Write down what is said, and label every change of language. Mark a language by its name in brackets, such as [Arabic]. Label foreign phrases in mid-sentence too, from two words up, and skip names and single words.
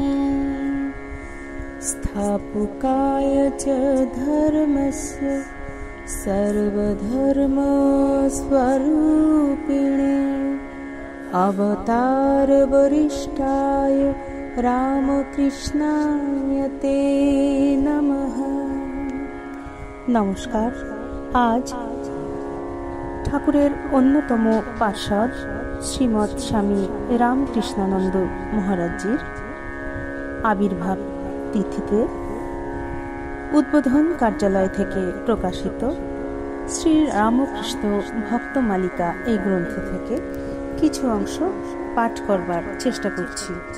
[Sanskrit] स्थापकाय च धर्मस्य सर्वधर्मस्वरूपिणे अवतार वरिष्ठाय रामकृष्णाय ते नमः। [Bangla] नमस्कार। आज ঠাকুরের অন্যতম পার্ষদ শ্রীমৎ স্বামী রামকৃষ্ণানন্দ মহারাজজির আবির্ভাব তিথিতে উদ্বোধন কার্যালয় থেকে প্রকাশিত শ্রী রামকৃষ্ণ ভক্ত মালিকা এই গ্রন্থ থেকে কিছু অংশ পাঠ করবার চেষ্টা করছি।